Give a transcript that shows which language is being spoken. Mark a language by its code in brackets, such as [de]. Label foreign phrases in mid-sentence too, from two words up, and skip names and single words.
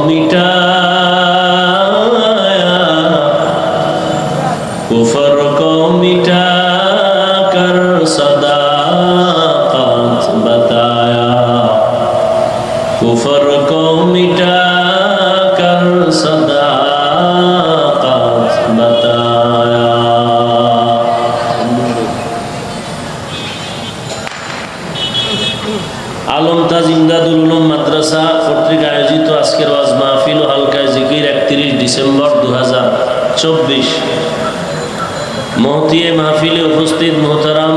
[ur] مٹایا کفر کو مٹا کر صداقت بتایا کفر کو مٹا کر صداقت بتایا [bn] আলম তাজ ইমদাদুল উলুম মাদ্রাসা কর্তৃক আয়োজিত আজকের ওয়াজ মাহফিল ও হালকায় জিকির 31 ডিসেম্বর 2024 মহতিয়ে মাহফিলে উপস্থিত মোহতারাম